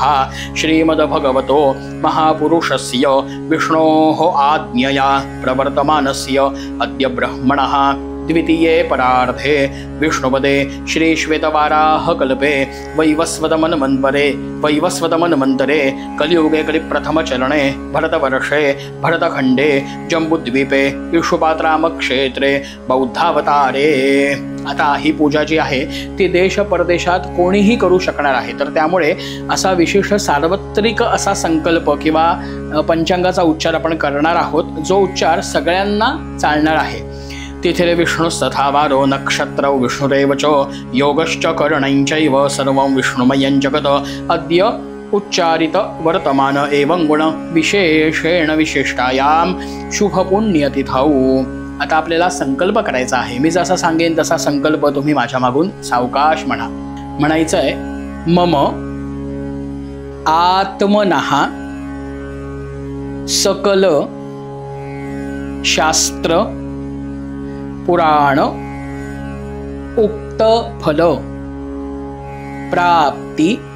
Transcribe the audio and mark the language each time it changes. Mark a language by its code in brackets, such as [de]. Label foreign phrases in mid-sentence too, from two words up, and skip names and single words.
[sa] श्रीमद्भगवतो महापुरुषस्य विष्णोः आज्ञया प्रवर्तमानस्य अद्य ब्रह्मणः द्वितीये परार्धे विष्णुपदे श्रीश्वेतवाराहकल्पे वैवस्वतमन्वन्तरे कलियुगे कलिप्रथमचरणे भरतवर्षे भरतखण्डे जम्बूद्वीपे इषुपात्रामक्षेत्रे बौद्धावतारे. [mr] आता ही पूजा जी आहे ती देश परदेशात कोणीही करू शकणार आहे. तर त्यामुळे असा विशेष सार्वत्रिक असा संकल्प किंवा पंचांगाचा उच्चार आपण करणार आहोत, जो उच्चार सगळ्यांना चालणार आहे. [sa] तिथिरे विष्णुस्तथा वारो नक्षत्रौ विष्णुरेव च योगश्च करणैश्चैव सर्वं विष्णुमयं जगत्. अद्य उच्चारित वर्तमान एवं गुण विशेषेण विशिष्टायां शुभपुण्यतिथौ [mr] आता आपल्याला संकल्प करायचा आहे. मी जसा सांगेन तसा संकल्प तुम्ही माझ्या मागून सावकाश म्हणा. म्हणायचं आहे, [sa] मम आत्मनः सकल शास्त्र पुराण उक्त फल प्राप्ति